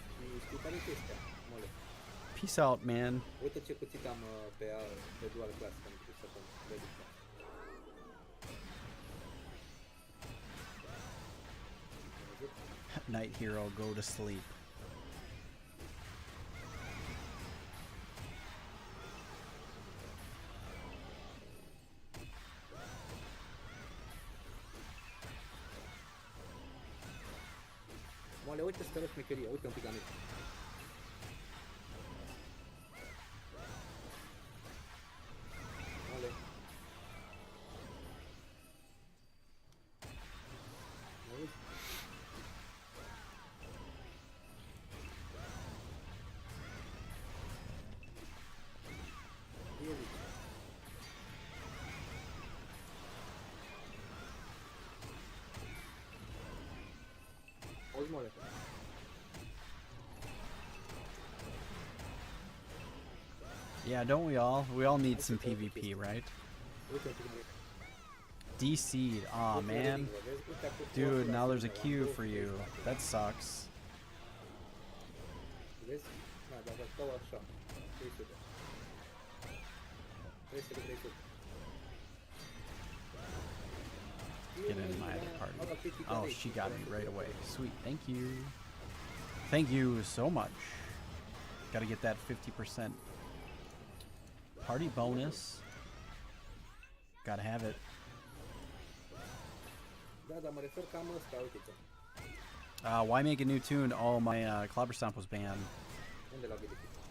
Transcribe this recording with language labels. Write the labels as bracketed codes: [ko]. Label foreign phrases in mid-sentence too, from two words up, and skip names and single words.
[en] Peace out, man. Night hero, go to sleep. [ro] Mole, uite să arăt șmecheria, uite un pic la mine. Mole. Mă uiți? Ia zici. Auzi, mole. [en] Yeah, don't we all? We all need some PvP, right? DC'd. Aw, man. Dude, now there's a queue for you. That sucks. [ro] Vezi? Da, dacă stau așa, 300. 300, 300. [en] Get in my other party. Oh, she got me right away. Sweet, thank you. Thank you so much. Gotta get that 50% party bonus. Gotta have it. [ro] Da, dar mă refer cam ăsta, uite-te. [en] Why make a new tune? Oh, my Clobber Stomp was banned. [ro] Unde l-a găsit?